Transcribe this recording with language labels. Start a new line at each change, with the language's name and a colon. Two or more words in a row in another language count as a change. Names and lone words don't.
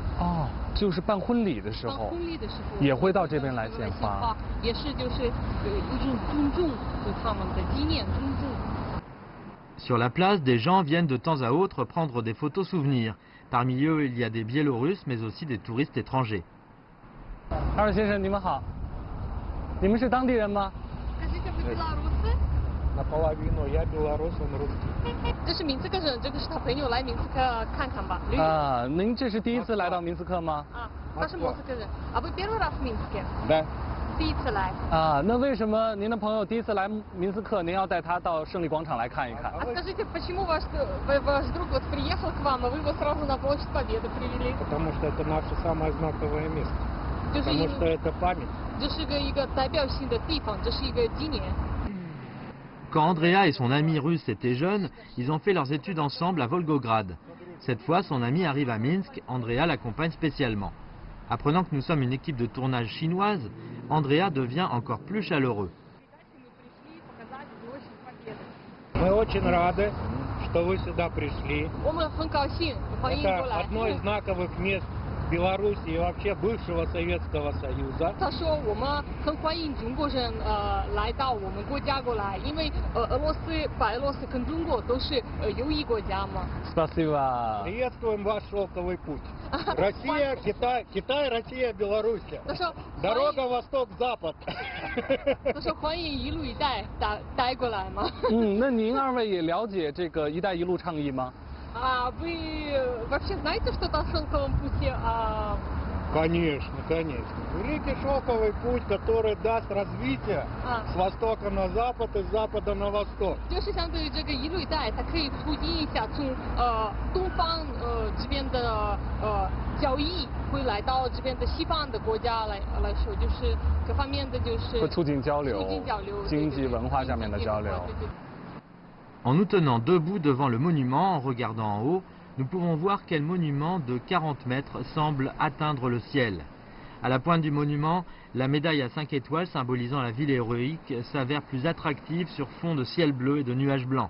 Chinese: 哦，就是办婚礼的时候。办婚礼的时候也会到这边来献花。也是就是一种尊重对他们的纪念尊重。
French: Sur la place, des gens viennent de temps à autre prendre des photos souvenirs. Parmi eux, il y a des Biélorusses, mais aussi des touristes étrangers.
Chinese: 二位先生，你们好，你们是当地人吗？这是明斯克人，这个是他朋友来明斯克看看吧。啊，您这是第一次来到明斯克吗？啊，他是莫斯科人。
Russian: А вы первый раз в Минске?
Chinese: 对。第一次来。啊，那为什么您的朋友第一次来明斯克，您要带他到胜利广场来看一看？
Russian: А скажите, почему ваш друг вот приехал к вам, а вы его сразу на Площадь Победы привели? Потому что это наше самое знаковое место. Потому что это память.
Chinese: 这是一个代表性的地方，这是一个纪念。
French: Quand Andrea et son ami russe étaient jeunes, ils ont fait leurs études ensemble à Volgograd. Cette fois, son ami arrive à Minsk, Andrea l'accompagne spécialement. Apprenant que nous sommes une équipe de tournage chinoise, Andrea devient encore plus chaleureux.
Russian: Мы очень рады, что вы сюда пришли. Это одно из знаковых мест Беларуси и вообще бывшего Советского Союза.
Chinese: 他说我们很欢迎中国人来到我们国家过来，因为俄罗斯、白俄罗斯跟中国都是友谊国家嘛。
Russian: Спасибо. Приветствуем ваш шелковый путь. Россия, Китай, Китай, Россия, Беларусь. Дорога восток-запад.
Chinese: 他说欢迎一路一带带过来嘛。那您二位也了解这个“一带一路”倡议吗？
Russian: А вы вообще знаете что-то о шелковом пути? Конечно, конечно. Великий шелковый путь, который даст развитие с востока на запад и с запада на восток.
Chinese: 就是相对于这个一路一带，它可以促进一下从东方这边的交易会来到这边的西方的国家来说，就是各方面的就是会促进交流，经济文化上面的交流。
French: En nous tenant debout devant le monument, en regardant en haut, nous pouvons voir quel monument de 40 mètres semble atteindre le ciel. À la pointe du monument, la médaille à 5 étoiles symbolisant la ville héroïque s'avère plus attractive sur fond de ciel bleu et de nuages blancs.